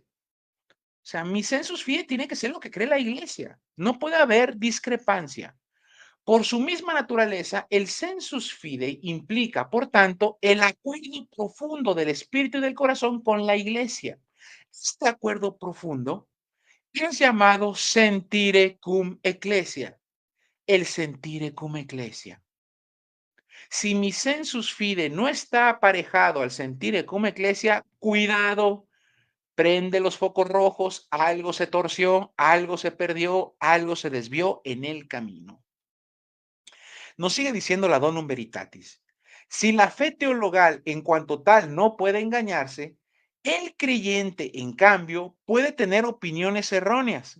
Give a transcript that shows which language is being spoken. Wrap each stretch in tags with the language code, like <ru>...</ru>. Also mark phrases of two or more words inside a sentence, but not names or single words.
<es>O sea, mi</es> <la>sensus fide</la> <es>tiene que ser lo que cree la iglesia. No puede haber discrepancia. Por su misma naturaleza, el</es> <la>sensus fidei</la> <es>implica, por tanto, el acuerdo profundo del espíritu y del corazón con la iglesia. Este acuerdo profundo es llamado</es> <la>sentire cum ecclesia,</la> <es>el</es> <la>sentire cum ecclesia.</la> <es>Si mi</es> <la>sensus fidei</la> <es>no está aparejado al</es> <la>sentire cum ecclesia,</la> <es>cuidado, prende los focos rojos, algo se torció, algo se perdió, algo se desvió en el camino. Nos sigue diciendo la Donum Veritatis. Si la fe teologal en cuanto tal no puede engañarse, el creyente, en cambio, puede tener opiniones erróneas.</es>